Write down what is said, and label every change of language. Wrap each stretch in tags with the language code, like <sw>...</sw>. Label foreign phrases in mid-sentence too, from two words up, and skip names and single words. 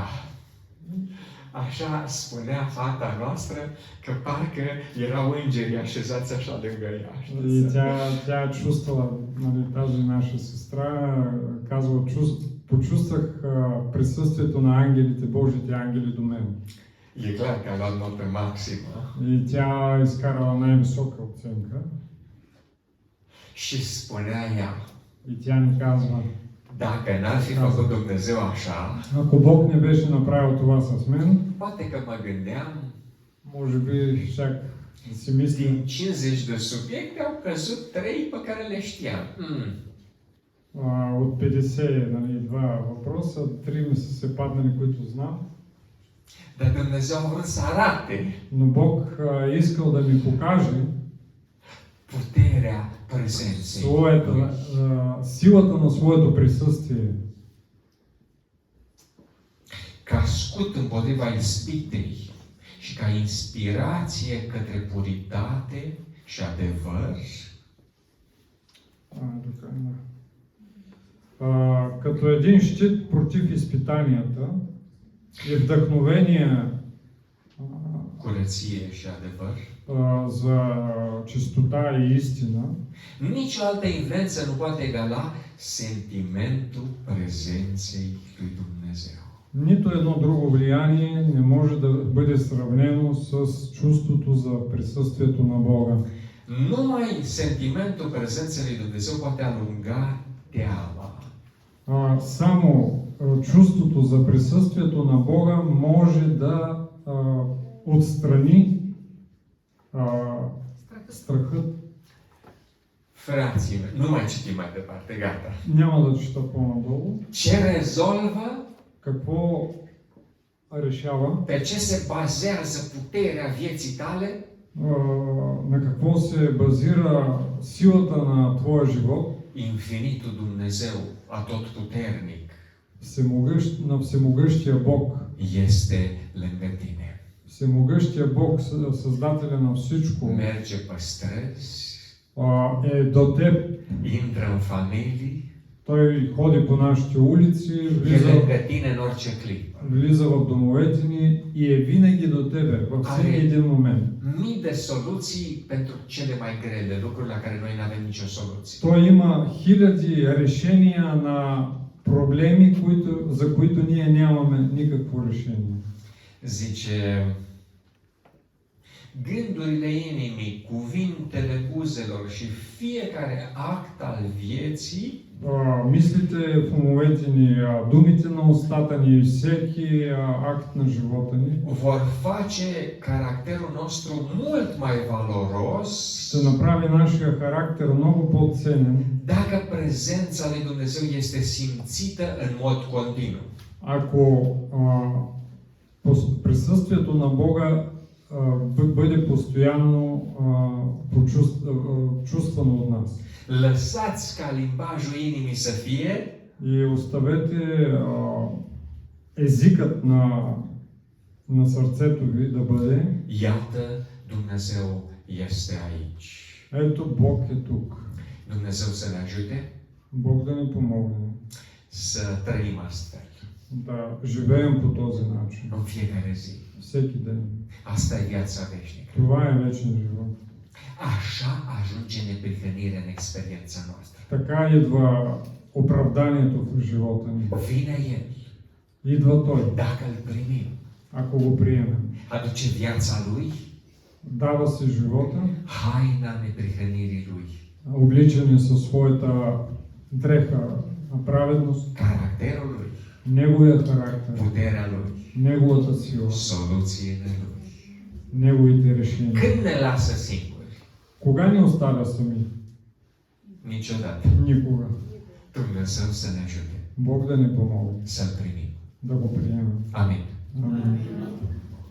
<ro>Așa spunea fata noastră că parcă erau îngerii așezați așa lângă ea.</ro> <bg>И тя чувствала, нали, тази наша сестра, казва, почувствах присъствието на ангелите, Божите ангели до мен.</bg> <ro>E clar că a luat notă maximă.</ro> <bg>И тя изкарала най-висока оценка.</bg> <ro>Și spunea ea,</ro> <bg>И тя ни казва,</bg> <ro>dacă n-ar fi făcut Dumnezeu așa,</ro> <bg>ако Бог не беше направил това с мен,</bg> <ro>poate că mă gândeam,</ro> <bg>може би щях да си мисля,</bg> <ro>din 50 de subiecte au căzut 3 pe care le știam.</ro> <bg>от 50, нали, два въпроса, 3 ми са се паднали, които знам.</bg> <ro>Dar Dumnezeu a vrut să arate</ro> <bg>Но Бог искал да ми покаже</bg> <ro>puterea prezenței.</ro> <bg>силата на своето присъствие.</bg> <ro>Ca scut împotriva ispitei și ca inspirație către puritate și adevăr,</ro> <bg>Като един щит против изпитанията и вдъхновение</bg> <ro>curăție și adevăr,</ro> <bg>за чистота и истина,</bg> <ro>nicio altă influență nu poate egala sentimentul prezenței lui Dumnezeu.</ro> <bg>нито едно друго влияние не може да бъде сравнено с чувството за присъствието на Бога.</bg> <ro>Numai sentimentul prezenței lui Dumnezeu poate alunga teama.</ro> <bg>Само чувството за присъствието на Бога може да отстрани страхът.</bg> <ro>Frații mei, nu mai citim mai departe, gata.</ro> <bg>Няма да чета по-надолу.</bg> <ro>Ce rezolvă?</ro> <bg>Какво решава?</bg> <ro>Pe ce se bazează puterea vieții tale?</ro> <bg>На какво се базира силата на твоя живот?</bg> <ro>Infinitul Dumnezeu, atotputernic,</ro> <bg>На всемогъщия Бог.</bg> <ro>este lângă tine.</ro> <bg>Всемогъщия Бог, Създателя на всичко,</bg> <ro>Merge pe străzi,</ro> <bg>е до теб.</bg> <ro>intră în familii,</ro> <bg>Той ходи по нашите улици,</bg> <ro>e lângă tine în orice clipă.</ro> <bg>влиза в домовете ни и е винаги до тебе, във всеки един момент.</bg> <ro>Mii de soluții pentru cele mai grele, lucruri la care noi nu avem nicio soluție.</ro> <bg>Той има хиляди решения на проблеми, за които ние нямаме никакво решение.</bg> <ro>Zice, gândurile inimii, cuvintele buzelor și fiecare act al vieții</ro> <bg>Мислите в умовете ни, думите на устата ни и всеки акт на живота ни</bg> <ro>vor face caracterul nostru mult mai valoros</ro> <bg>ще направи нашия характер много по-ценен,</bg> <ro>dacă prezența lui Dumnezeu este simțită în mod continuu.</ro> <bg>ако присъствието на Бога бъде постоянно чувствано от нас.</bg> <ro>Lăsați ca limbajul inimii să fie</ro> <bg>И оставете езикът на сърцето ви да бъде:</bg> <ro>iată, Dumnezeu este aici.</ro> <bg>ето Бог е тук.</bg> <ro>Dumnezeu să ne ajute</ro> <bg>Бог да ни помогне</bg> <ro>să trăim astfel</ro> <bg>да живеем по този начин.</bg> <ro>în fiecare zi.</ro> <bg>Всеки ден.</bg> <ro>Asta e viața veșnică.</ro> <bg>Това е вечен живот.</bg> <ro>Așa ajunge neprihănirea în experiența noastră.</ro> <bg>Така идва оправданието в живота ни.</bg> <ro>Vine El.</ro> <bg>Идва Той,</bg> <ro>Dacă îl primim,</ro> <bg>ако го приемем.</bg> <ro>aduce viața Lui</ro> <bg>дава си живота,</bg> <ro>haina neprihănirii Lui,</ro> <bg>обличане със своята дреха на праведност,</bg> <ro>caracterul Lui,</ro> <bg>неговия характер,</bg> <ro>puterea Lui,</ro> <bg>неговата сила,</bg> <ro>soluțiile Lui.</ro> <bg>неговите решения.</bg> <ro>Când ne lasă singuri?</ro> <bg>Кога ни оставя сами?</bg> <ro>Niciodată.</ro> <bg>Никога.</bg> <ro>Dumnezeu să ne ajute</ro> <bg>Бог да ни помогне,</bg> <ro>să-L primim.</ro> <bg>да го приемем.</bg> <ro>Amin.</ro> <bg>Амин.</bg>